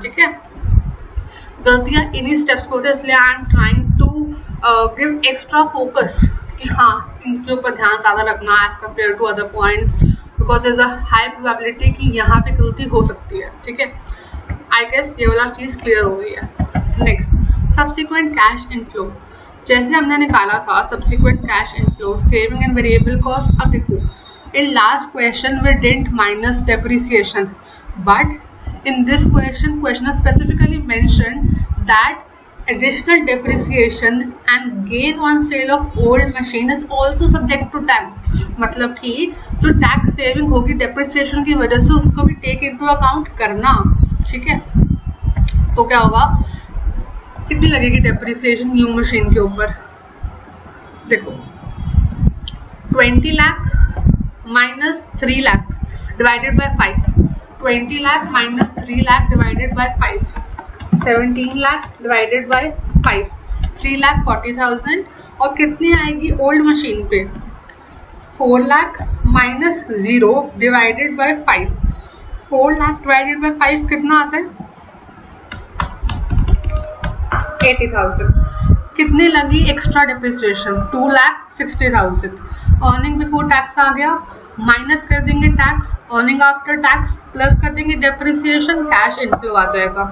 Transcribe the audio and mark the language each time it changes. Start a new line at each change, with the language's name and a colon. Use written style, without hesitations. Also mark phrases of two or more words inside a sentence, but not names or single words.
Hindi: ठीक है, गलतियां इन्हीं स्टेप्स पे होती है, इसलिए
English: I am trying to give extra focus
Hindi: कि हाँ इनके ऊपर ध्यान ज़्यादा रखना
English: as compared to other points, because there is a high probability
Hindi: कि यहाँ पे गलती हो सकती है. ठीक है,
English: I guess
Hindi: ये वाला चीज़ क्लियर हो गई है.
English: next, subsequent cash inflow.
Hindi: जैसे हमने निकाला था
English: subsequent cash inflow, saving and variable cost.
Hindi: अब देखो,
English: in last question we didn't minus depreciation, but in this question specifically mentioned that additional depreciation and gain on sale of old machine is also subject to tax.
Hindi: मतलब कि जो टैक्स सेविंग होगी depreciation की वजह से उसको भी
English: take into account
Hindi: करना. ठीक है, तो क्या होगा, कितनी लगेगी
English: depreciation new machine
Hindi: के ऊपर.
English: देखो 20 लाख minus 3 lakh divided by 5. 20 lakh minus 3 lakh divided by 5. 17 lakh divided by 5. 3,40,000.
Hindi: और कितनी आएगी
English: old machine
Hindi: पे?
English: 4 लाख minus 0 divided by 5.
Hindi: 4 लाख divided by 5 कितना आता है? 80,000. कितनी लगी
English: extra depreciation?
Hindi: 2,60,000.
English: earning before tax
Hindi: आ गया, माइनस कर देंगे टैक्स,
English: earning after tax plus
Hindi: कर देंगे डेप्रिसिएशन,
English: cash inflow
Hindi: आ जाएगा.